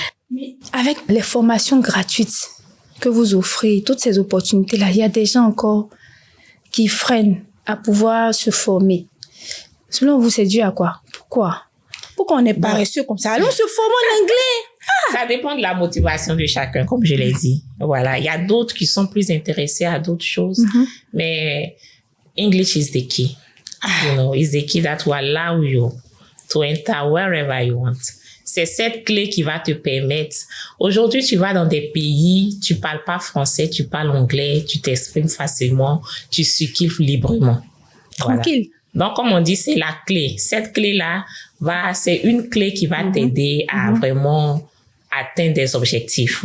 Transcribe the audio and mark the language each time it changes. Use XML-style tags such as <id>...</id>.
<fr>Mais avec les formations gratuites que vous offrez, toutes ces opportunités-là, il y a des gens encore qui freinent à pouvoir se former. Selon vous, c'est dû à quoi? Pourquoi on est paresseux comme ça? Allons se former en anglais. Ça dépend de la motivation de chacun, comme je l'ai dit. Voilà. Il y a d'autres qui sont plus intéressés à d'autres choses. Mais</fr> <en>English is the key. You know, it's the key that will allow you to enter wherever you want.</en> <fr>C'est cette clé qui va te permettre. Aujourd'hui, tu vas dans des pays, tu parles pas français, tu parles anglais, tu t'exprimes facilement, tu circules librement. Tranquille. Voilà. Donc, comme on dit, c'est la clé. Cette clé-là c'est une clé qui va t'aider à vraiment atteindre des objectifs.</fr>